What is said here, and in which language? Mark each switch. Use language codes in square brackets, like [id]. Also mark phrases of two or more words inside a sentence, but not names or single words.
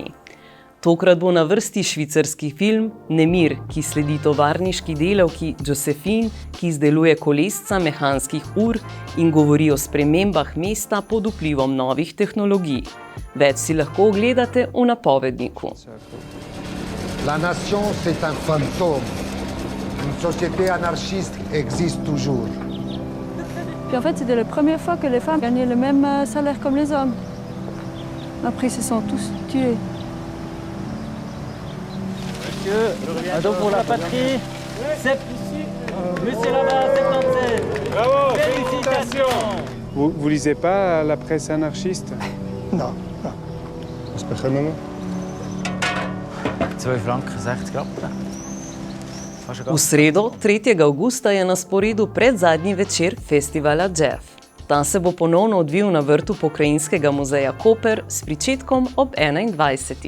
[sl] Tokrat bo na vrsti švicarski film Nemir, ki sledi tovarniški delavki Josephine, ki izdeluje kolesca mehanskih ur in govori o spremembah mesta pod vplivom novih tehnologij. Več si lahko ogledate v napovedniku. [fr] La nation, c'est un fantôme. Une société anarchiste existe toujours. Puis en fait, c'était la première fois que les femmes gagnaient le même salaire comme les hommes. Après, ils se sont tous tués. Monsieur, donc pour la patrie, Monsieur là-bas, 77. Bravo, félicitations. Vous lisez pas la presse anarchiste? Non, non. Uspěcháme. [de] 2 franken 60 Rappen. [sl] V sredo, 3. avgusta, je na sporedu predzadnji večer festivala Jeff. Ta se bo ponovno odvil na vrtu Pokrajinskega muzeja Koper s pričetkom ob 21.